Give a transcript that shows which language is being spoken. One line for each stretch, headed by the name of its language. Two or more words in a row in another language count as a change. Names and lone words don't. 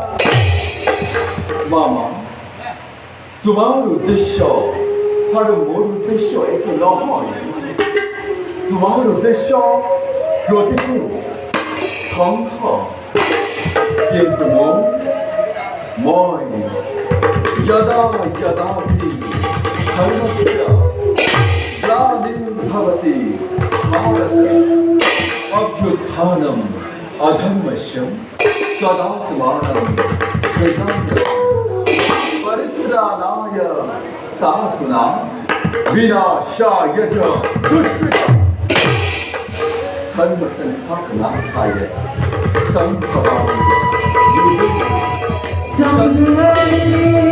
Assamese: মামা তোমাৰ উদ্দেশ্য আৰু মোৰ উদ্দেশ্য একে নহয় তোমাৰ উদ্দেশ্য প্ৰতিকূল ধ্বংস কিন্তু
Sanskrit: মই यदा यदा हि धर्मस्य ग्लानिर्भवति भारत अभ्युत्थानम् अधर्मस्य सदात्मानं सृजाम्यहं परित्राणाय साधूनां विनाशाय च दुष्कृतम् धर्म संस्थापनार्थाय संभवामि युगे